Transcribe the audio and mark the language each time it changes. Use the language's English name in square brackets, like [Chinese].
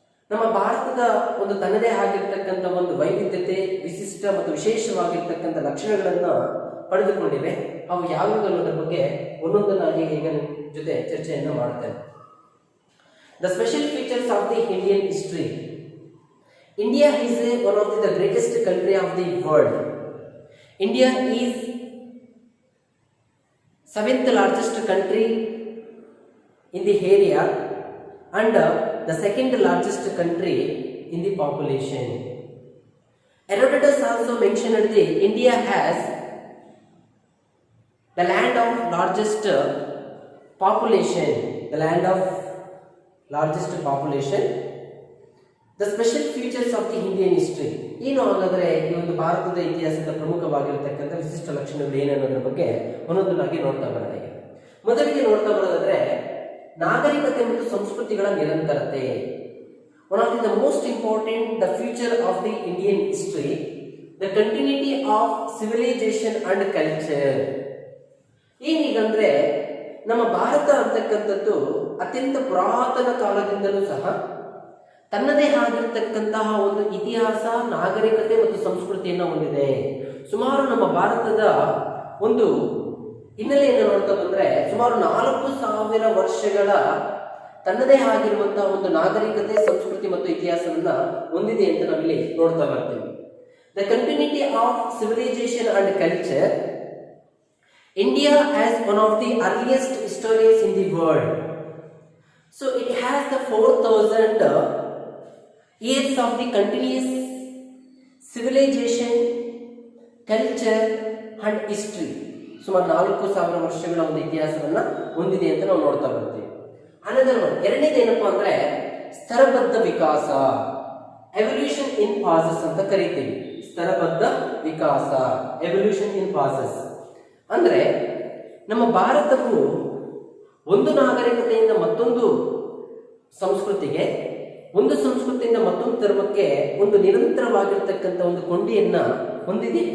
[Kannada] ನಮ್ಮ ಭಾರತದ ಒಂದು ತನ್ನದೇ ಆಗಿರ್ತಕ್ಕಂಥ ಒಂದು ವೈವಿಧ್ಯತೆ, ವಿಶಿಷ್ಟ ಮತ್ತು ವಿಶೇಷವಾಗಿರ್ತಕ್ಕಂಥ ಲಕ್ಷಣಗಳನ್ನು ಪಡೆದುಕೊಂಡಿವೆ. ಅವು ಯಾವುವು ಅನ್ನೋದ್ರ ಬಗ್ಗೆ ಒಂದೊಂದನ್ನಾಗಿ ಈಗ ಜೊತೆ ಚರ್ಚೆಯನ್ನು ಮಾಡುತ್ತೇನೆ. [English] The special features of the Indian history. India is one of the greatest country of the world. India is 7th largest country in the area and the 2nd largest country in the population. Herodotus also mentioned that India has the land of largest population. The land of largest population. The special features of the Indian history. [Kannada] ಏನು ಹಾಗಾದರೆ ಈ ಒಂದು ಭಾರತದ ಇತಿಹಾಸದ ಪ್ರಮುಖವಾಗಿರತಕ್ಕಂಥ ವಿಶಿಷ್ಟ ಲಕ್ಷಣಗಳು ಏನನ್ನೋದ್ರ ಬಗ್ಗೆ ಒಂದೊಂದಾಗಿ ನೋಡ್ತಾ ಬರೋಣ. ಮೊದಲಿಗೆ ನೋಡ್ತಾ ಬರೋದಾದ್ರೆ ನಾಗರಿಕತೆ ಮತ್ತು ಸಂಸ್ಕೃತಿಗಳ ನಿರಂತರತೆ. [English] One of the most important the future of the Indian history, the continuity of civilisation and culture. [Kannada] ಏನೀಗಂದ್ರೆ ನಮ್ಮ ಭಾರತ ಅಂತಕ್ಕಂಥದ್ದು ಅತ್ಯಂತ ಪುರಾತನ ಕಾಲದಿಂದಲೂ ಸಹ ತನ್ನದೇ ಆಗಿರ್ತಕ್ಕಂತಹ ಒಂದು ಇತಿಹಾಸ, ನಾಗರಿಕತೆ ಮತ್ತು ಸಂಸ್ಕೃತಿಯನ್ನು ಹೊಂದಿದೆ. ಸುಮಾರು ನಮ್ಮ ಭಾರತದ ಒಂದು ಹಿನ್ನೆಲೆಯನ್ನು ನೋಡ್ತಾ ಬಂದ್ರೆ ಸುಮಾರು 4000 ವರ್ಷಗಳ ತನ್ನದೇ ಆಗಿರುವಂತಹ ಒಂದು ನಾಗರಿಕತೆ, ಸಂಸ್ಕೃತಿ ಮತ್ತು ಇತಿಹಾಸವನ್ನ ಹೊಂದಿದೆ ಅಂತ ನಾವಿಲ್ಲಿ ನೋಡ್ತಾ ಬರ್ತೀವಿ. [English] The continuity of civilisation and culture. India as one of the earliest historians in the world. So it has the 4000 years of the continuous civilization, culture and history. [Kannada] ಸುಮಾರು 4000 ವರ್ಷಗಳ ಒಂದು ಇತಿಹಾಸವನ್ನ ಹೊಂದಿದೆ ಅಂತ ನಾವು ನೋಡ್ತಾ ಬರ್ತೀವಿ. ಅನದರ್ ಒನ್, ಎರಡನೇದೇನಪ್ಪ ಅಂದ್ರೆ ಸ್ತರಬದ್ಧ ವಿಕಾಸ, [English] evolution in phases [Kannada] ಅಂತ ಕರೀತೀವಿ. ಸ್ತರಬದ್ಧ ವಿಕಾಸ, [English] evolution in phases [Kannada] ಅಂದ್ರೆ ನಮ್ಮ ಭಾರತವು ಒಂದು ನಾಗರಿಕತೆಯಿಂದ ಮತ್ತೊಂದು ಸಂಸ್ಕೃತಿಗೆ, ಒಂದು ಸಂಸ್ಕೃತಿಯಿಂದ ಮತ್ತೊಂದು ಧರ್ಮಕ್ಕೆ ಒಂದು ನಿರಂತರವಾಗಿರ್ತಕ್ಕಂಥ ಒಂದು ಕೊಂಡಿಯನ್ನ ಹೊಂದಿದೆ.